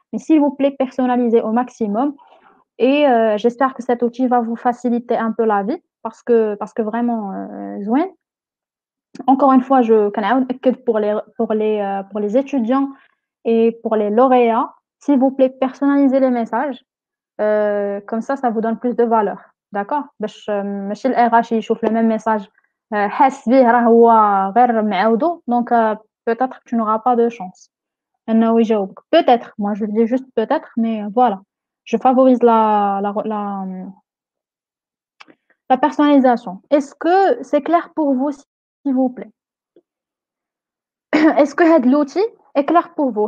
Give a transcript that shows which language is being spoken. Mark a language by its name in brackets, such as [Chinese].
[French] Mais s'il vous plaît, personnalisez au maximum. Et j'espère que cet outil va vous faciliter un peu la vie parce que vraiment [Arabic] زوين. [French] Encore une fois, je [Arabic] كنعاود نأكد [French] pour les étudiants et pour les lauréats, s'il vous plaît, personnalisez les messages. Comme ça vous donne plus de valeur. D'accord? [Arabic] باش ماشي الRH يشوف [French] le même message [Arabic] حاس بيه راه هو غير معاودو. [French] Donc peut-être que tu n'auras pas de chance [Arabic] أنه يجاوبك. [French] Peut-être, moi je dis juste peut-être, mais voilà. Je favorise la personnalisation. Est-ce que c'est clair pour vous, s'il vous plaît? Est-ce que l'outil est clair pour vous?